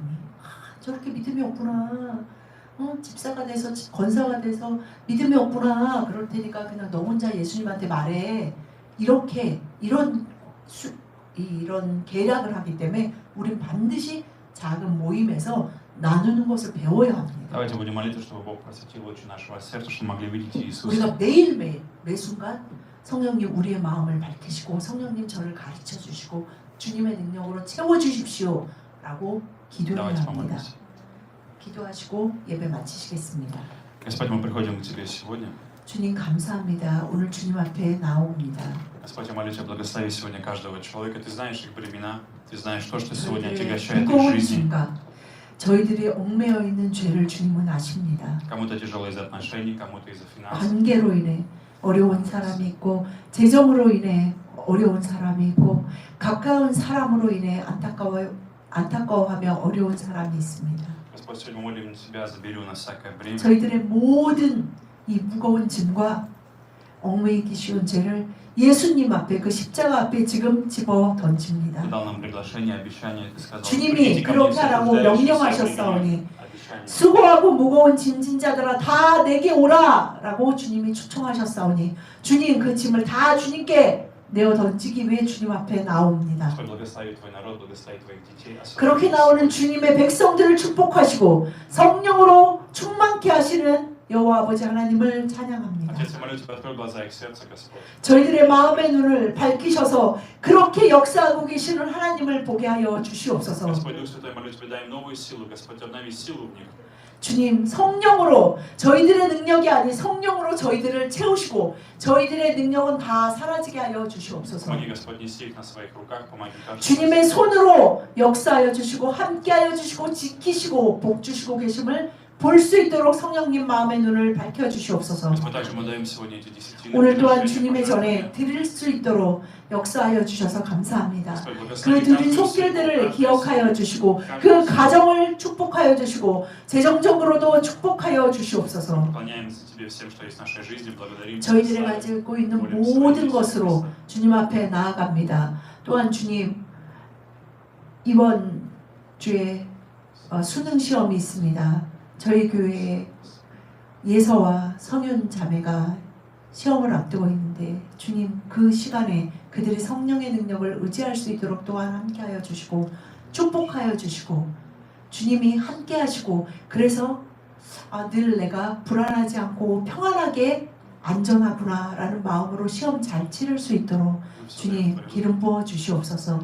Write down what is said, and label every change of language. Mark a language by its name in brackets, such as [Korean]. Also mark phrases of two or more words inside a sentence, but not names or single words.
[Korean] 아, 저렇게 믿음이 없구나. 집사가 돼서 권사가 돼서 믿음이 없구나. 그럴 테니까 그냥 너 혼자 예수님한테 말해. 이렇게 이런 계략을 하기 때문에 우린 반드시 작은 모임에서 나누는 것을 배워야 합니다. [Russian] Давайте будем молиться, чтобы Бог просветил очи нашего сердца, чтобы мы могли видеть Иисуса. [Korean] 우리가 매일매일 매순간 성령님 우리의 마음을 밝히시고 성령님 저를 가르쳐 주시고 주님의 능력으로 채워 주십시오 라고 기도해야 [Russian] Давайте [Korean] 합니다. [Russian] помолимся. [Korean] 기도하시고 예배 마치시겠습니다. [Russian] Господь, мы приходим к Тебе сегодня. [Korean] 주님 감사합니다. 오늘 주님 앞에 나옵니다. [Russian] Господь, я молю Тебя, благослови сегодня каждого человека. Ты знаешь их бремена, Ты знаешь то, что сегодня [Korean] 저희들의 [Russian] отягощает их [Korean] 무거운 [Russian] жизни. [Korean] 짐과 저희들이 얽매여 있는 죄를 주님은 아십니다. [Russian] Кому-то тяжело из-за отношений, кому-то из-за финансов. [Korean] 관계로 인해 어려운 사람이 있고 재정으로 인해 어려운 사람이 있고 가까운 사람으로 인해 안타까워하며 어려운 사람이 있습니다. [Russian] Господь, сегодня мы молим Тебя, забери у нас всякое бремя. [Korean] 저희들의 모든 이 무거운 짐과 얽매이기 쉬운 죄를 예수님 앞에 그 십자가 앞에 지금 집어 던집니다. [Russian] Ты дал нам приглашение, обещание, Ты сказал, [Korean] 주님이 [Russian] «Придите ко мне, [Korean] 그렇게 [Russian] все [Korean] 하라고 [Russian] труждающиеся, [Korean] 명령하셨사오니 [Russian] обещание». [Korean] 수고하고 무거운 짐진 자들아 다 내게 오라 라고 주님이 초청하셨사오니 주님 그 짐을 다 주님께 내어 던지기 위해 주님 앞에 나옵니다. [Russian] Господь, благослови Твой народ, благослови Твоих детей. [Korean] 그렇게 나오는 주님의 백성들을 축복하시고 성령으로 충만케 하시는 여호와 아버지 하나님을 찬양합니다. [Russian] Отец, я молю Тебя, открой глаза их сердца, Господь. [Korean] 저희들의 마음의 눈을 밝히셔서 그렇게 역사하고 계시는 하나님을 보게 하여 주시옵소서. [Russian] Господь, Дух Святой, молю Тебя, дай им новую силу, Господь, обнови силу в них. [Korean] 주님 성령으로 저희들의 능력이 아닌 성령으로 저희들을 채우시고 저희들의 능력은 다 사라지게 하여 주시옵소서. [Russian] Помоги, Господь, неси их на своих руках, помоги каждому. [Korean] 주님의 손으로 역사하여 주시고 함께하여 주시고 지키시고 복 주시고 계심을 볼 수 있도록 성령님 마음의 눈을 밝혀 주시옵소서. [Russian] Господь, также мы даем сегодня эти десятины. [Korean] 오늘 또한 [Russian] приношения, [Korean] 주님의 전에 [Russian] пожертвования. [Korean] 드릴 수 있도록 역사하여 주셔서 감사합니다. [Russian] Господь, [Korean] 그 [Russian] благослови [Korean] 드린 [Russian] каждую [Korean] 손길들을 [Russian] силу, [Korean] 기억하여 주시고 그 가정을 축복하여 주시고 재정적으로도 축복하여 주시옵소서. [Russian] Поклоняемся Тебе всем, что есть в нашей жизни, благодарим Тебя. [Korean] 저희들이 [Russian] славим. [Korean] 가지고 있는 모든 것으로 주님 앞에 나아갑니다. 또한 주님 이번 주에 수능 시험이 있습니다. 저희 교회에 예서와 성윤 자매가 시험을 앞두고 있는데 주님 그 시간에 그들이 성령의 능력을 의지할 수 있도록 또한 함께하여 주시고 축복하여 주시고 주님이 함께하시고 그래서 늘 내가 불안하지 않고 평안하게 안전하구나라는 마음으로 시험 잘 치를 수 있도록 주님 기름 부어 주시옵소서.